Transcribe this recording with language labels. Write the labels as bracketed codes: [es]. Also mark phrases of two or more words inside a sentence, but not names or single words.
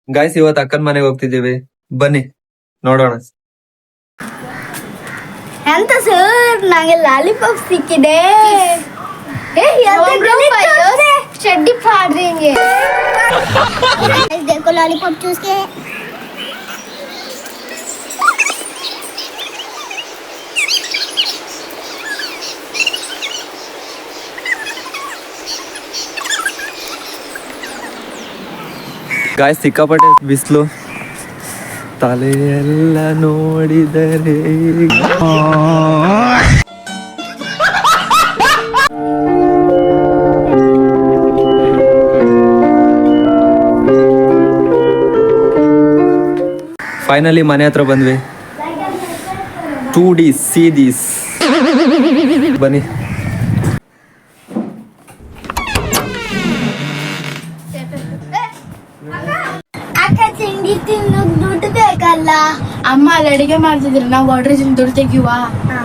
[kn] ಗಾಯ್ಸ್ ಇವತ್ತು ಅಕ್ಕನ ಮನೆಗೆ ಹೋಗ್ತಿದ್ದೀವಿ, ಬನ್ನಿ ನೋಡೋಣ. ಎಂತ ಸರ್, ನಂಗೆ ಲಾಲಿಪಾಪ್ ಸಿಕ್ಕಿದೆ. [hi] चड्डी फाड़ देंगे. देखो लॉलीपॉप चूस के. [kn] ಗಾಯ್ಸ್ ಸಿಕ್ಕಾಪಟ್ಟೆ ಬಿಸಿಲು, ತಲೆಯೆಲ್ಲ ನೋಡಿದರೆ ಫೈನಲಿ ಮನೆ ಹತ್ರ ಬಂದ್ವಿ. [en] 2D see this. [kn] ಬನ್ನಿ. ಅಕ್ಕ ತಿಂಡಿ ತಿನ್ನೋಕ್ ದುಡ್ಡು ಬೇಕಲ್ಲ. ಅಮ್ಮ ಅಲ್ಲಿ ಅಡಿಗೆ ಮಾಡ್ತಿದ್ರು, ನಾವು ಆರ್ಡ್ರ್ ದುಡ್ಡು ತೆಗಿಯುವ.